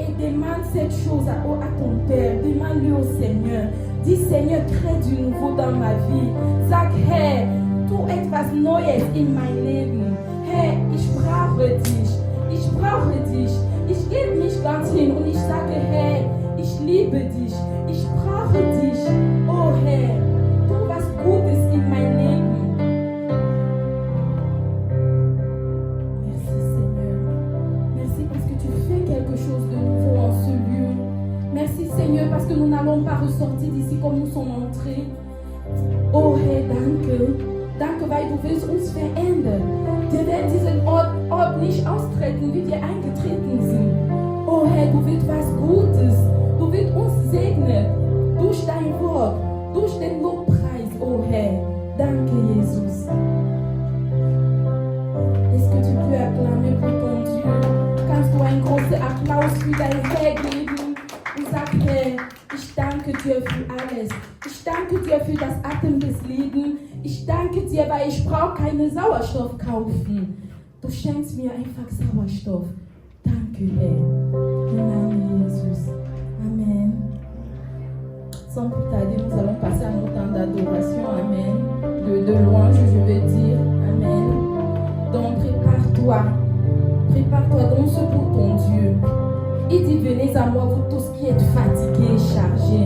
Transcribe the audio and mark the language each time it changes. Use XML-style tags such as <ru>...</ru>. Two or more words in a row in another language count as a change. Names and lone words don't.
<fr>demande cette chose à ton Père. Demande-le au Seigneur. Dis, Seigneur, crée du nouveau dans ma vie.</fr> <de>Sag, Herr, tu etwas Neues in mein Leben. Herr, ich brauche dich. Ich brauche dich. Ich gebe mich ganz hin und ich sage, Herr, ich liebe dich. Ich brauche dich. Oh Herr, tu was Gutes in mein Leben.</de> <fr>Merci Seigneur. Merci parce que tu fais quelque chose de nouveau en ce lieu. Merci Seigneur parce que nous n'allons pas ressortir d'ici comme nous sommes entrés.</fr> <de>Oh Herr, danke. Danke, weil du willst uns verändern. Wir werden diesen Ort nicht austreten, wie wir eingetreten sind. Oh Herr, du willst was Gutes. Du willst uns segnen durch dein Wort, durch den Lobpreis, oh Herr. Danke, Jesus.</de> <fr>Est-ce que tu peux acclamer pour ton Dieu?</fr> <de>Kannst du einen großen Applaus für dein Herr geben und sag, Herr, ich danke dir für alles. Ich danke dir für das Atem des Lebens. Ich danke dir, weil ich brauche keinen Sauerstoff kaufen. Du schenkst mir einfach Sauerstoff. Danke, Herr. Im Namen Jesus. Amen.</de> <fr>Sans plus tarder, nous allons passer à notre temps d'adoration. Amen. De louange, je veux dire. Amen. Donc, prépare-toi. Prépare-toi, danse pour ton Dieu. Il dit, venez à moi, vous tous qui êtes fatigués et chargés.</fr>